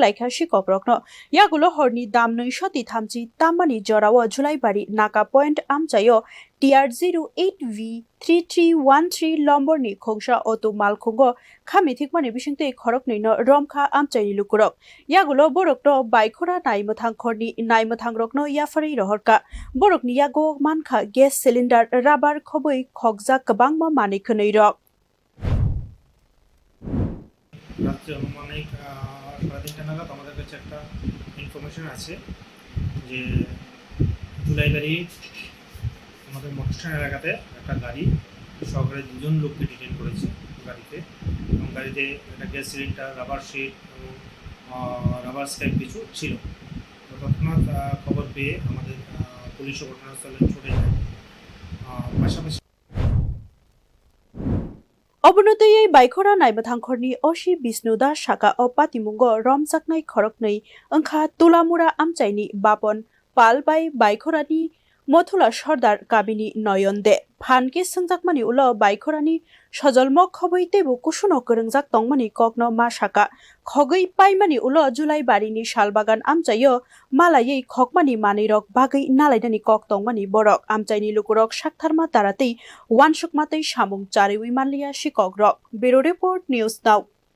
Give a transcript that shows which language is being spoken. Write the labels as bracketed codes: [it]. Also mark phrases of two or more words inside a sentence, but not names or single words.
[trp] laikha sikhokrokno yagulo horni dam 933 tammani jorao July bari naka point amchayo TR08V 3313 lomborni khongsa auto malkhungo khamitikmani bisingtei khoroknwino romkha amchaini lukurok yagulo borokno baikhora naimuthangkhorni naimuthangrokno yafari rohorka borokni yago Mankha [en] gas cylinder rubber [trp] khoboi khokjak kwbangma mani khneirok [bn] রাত্রে অনুমানিক সাড়ে 3টা নাগাদ আমাদের কাছে একটা ইনফরমেশন আছে যে জুলাইবাড়ি আমাদের মোটরস্ট্যান্ড এলাকাতে একটা গাড়ি সহকারে 2জন লোককে ডিটেইন করেছে গাড়িতে এবং গাড়িতে একটা [en] gas cylinder rubber sheet [bn] এবং [en] rubber scrap [bn] কিছু ছিল। তো তৎক্ষণাৎ খবর পেয়ে আমাদের পুলিশ ঘটনাস্থলে ছুটে যায়। পাশাপাশি [trp] Obunotei baikhora naimuthangkhorni osi Bisnuda Shaka o Patimungo romjaknai khoroknei onkha tulamura amchaini bapon pal bai baikhorani mothula sordar kabini noyonde phanke sungjakmani ulo baikhorani sojolmo khoboi tebo kusuno korongjak tongmani kokno ma Shaka khogoi paimani ulo July barini salbagan amchayo malayei khokmani manwirok bagai nalaidani kok tongmani borok amchaini lukurok saktharma taratei wansukmatei samung chariwi manliya sikhok rok [en] Bureau Report News Now